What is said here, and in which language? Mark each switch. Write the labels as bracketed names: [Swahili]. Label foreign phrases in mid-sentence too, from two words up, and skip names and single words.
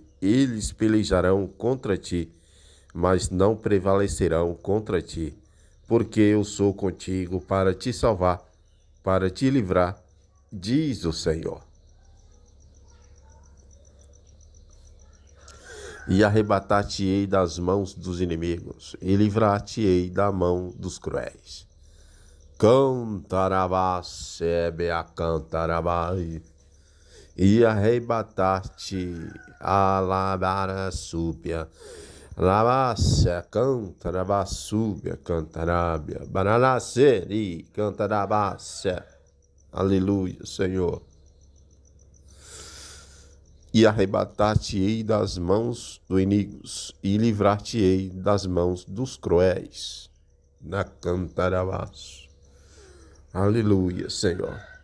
[Portuguese] Eles pelejarão contra ti, mas não prevalecerão contra ti, porque eu sou contigo para te salvar, para te livrar, diz o Senhor. E arrebatar-te-ei das mãos dos inimigos, e livrar-te-ei da mão dos cruéis. Cantarabá, sebea cantarabai, e arrebatar-te alabara súbia, labácia cantarabá súbia, cantarábia, bananaceri cantarabácia. Aleluia, Senhor. E arrebatar-te-ei das mãos dos inimigos, e livrar-te-ei das mãos dos cruéis. Na cantarabás. Aleluia, Senhor.